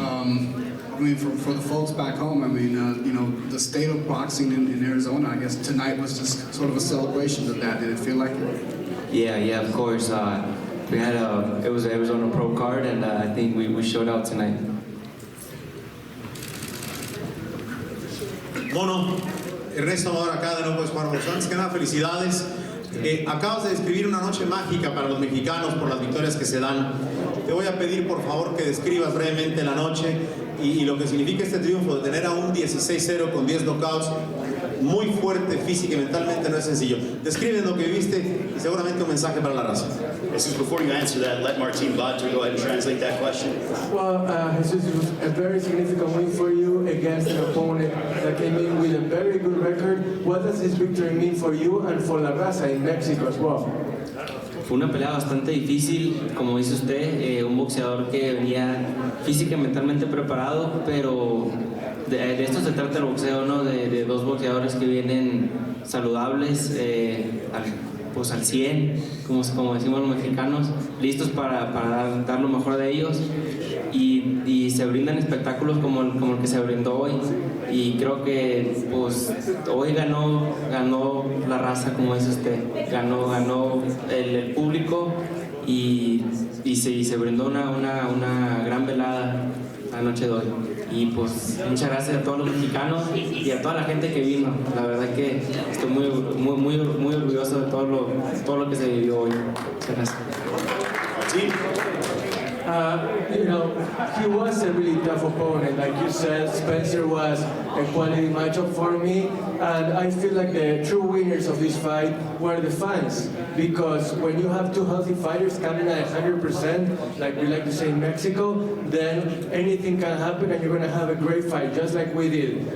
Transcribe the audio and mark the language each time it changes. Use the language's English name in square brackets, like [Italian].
[English] I mean, for the folks back home, I mean, the state of boxing in Arizona, I guess tonight was just sort of a celebration of that. Did it feel like it? Yeah, of course. We had it was on a pro card, and I think we showed out tonight. [Spanish] Mono, Ernesto Amador acá de nuevo es Juan Bolsón. Antes que nada, felicidades. Acabas de describir una noche mágica para los mexicanos por las victorias que se dan. Te voy a pedir por favor que describas brevemente la noche y lo que significa este triunfo de tener a un 16-0 con 10 knockouts. Muy fuerte física y mentalmente, no es sencillo. Describe lo que viviste y seguramente un mensaje para la raza. [English] This is before you answer that, let Martin Bato go ahead and translate that question. Well, Jesus, it was a very significant win for you against an opponent that came in with a very good record. What does this victory mean for you and for La Raza in Mexico as well? [Spanish] Fue una pelea bastante difícil, como dice usted, un boxeador que venía física y mentalmente preparado, pero de esto se trata el boxeo, ¿no? De dos boxeadores que vienen saludables, al 100, como decimos los mexicanos, listos para dar lo mejor de ellos, y se brindan espectáculos como el que se brindó hoy, y creo que pues hoy ganó la raza, como dice usted, ganó el público, y se brindó una gran velada la noche de hoy. Y pues muchas gracias a todos los mexicanos y a toda la gente que vino. La verdad que estoy muy orgulloso de todo lo que se vivió hoy. Muchas gracias. [English] Martin? He was a really tough opponent. Like you said, Spencer was a quality matchup for me, and I feel like the true winners of this fight were the fans, because when you have two healthy fighters coming at 100%, like we like to say in Mexico, then anything can happen and you're going to have a great fight, just like we did.